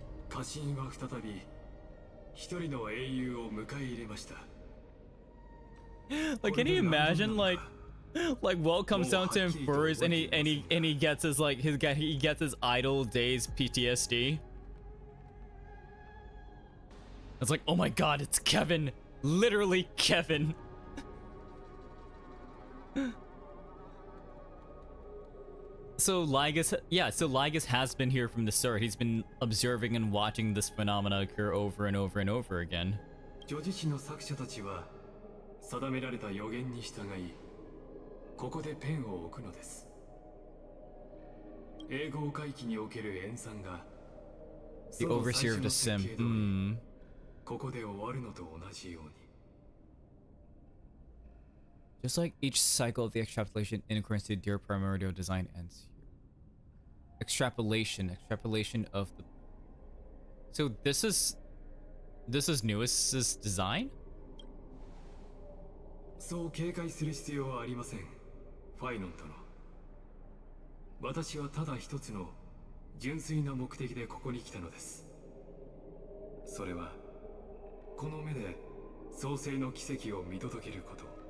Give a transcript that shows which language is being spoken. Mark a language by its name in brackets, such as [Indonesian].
[Japanese] 家臣は再び一人の英雄を迎え入れました。 [English] Like, can you imagine like Walt comes down to him first and he gets his like he gets his idle days PTSD. It's like, oh my God, it's Kevin. Literally Kevin. So Lygus has been here from the start. He's been observing and watching this phenomena occur over and over and over again. [Japanese] 叙事詩の作者たちは定められた予言に従い、ここでペンを置くのです。英語回帰における演算が [English] The overseer of the sim. [Japanese] ここで終わるのと同じように。 [English] Just like each cycle of the extrapolation in accordance to their primordial design ends here. Extrapolation of the. So this is Newest's design? [Japanese] そう警戒する必要はありません。ファイノン殿。私はただ一つの純粋な目的でここに来たのです。それはこの目で創世の奇跡を見届けること。